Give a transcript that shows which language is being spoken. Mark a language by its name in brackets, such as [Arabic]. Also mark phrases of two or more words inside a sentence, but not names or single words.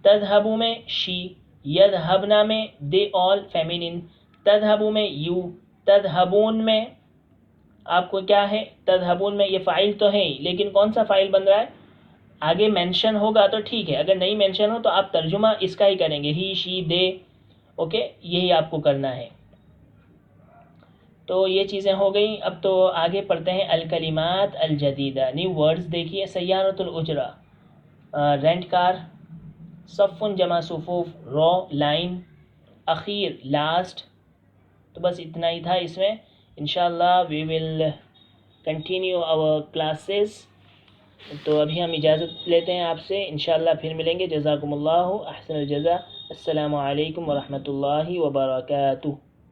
[Urdu] تذهبوا میں شی، یذهبنا میں [English] they all feminine, [Urdu] تذهبوا میں یو، تذهبون میں آپ کو کیا ہے، تذهبون میں یہ فاعل تو ہے لیکن کون سا فاعل بن رہا ہے، آگے مینشن ہوگا تو ٹھیک ہے، اگر نہیں مینشن ہو تو آپ ترجمہ اس کا ہی کریں گے، [English] he she they, okay, [Urdu] یہی آپ کو کرنا ہے۔ تو یہ چیزیں ہو گئیں۔ اب تو آگے پڑھتے ہیں [Arabic] الکلمات الجدیدہ، [English] new words. [Urdu] دیکھیے [Arabic] سیارۃ الاجرہ، [English] rent car, [Arabic] صف جمع صفوف، [English] row line, [Urdu] اخیر لاسٹ۔ تو بس اتنا ہی تھا اس میں، انشاءاللہ [English] we will continue our classes. [Urdu] تو ابھی ہم اجازت لیتے ہیں آپ سے، انشاءاللہ پھر ملیں گے۔ [Arabic] جزاکم اللہ احسن الجزا، السلام علیکم ورحمۃ اللہ وبرکاتہ۔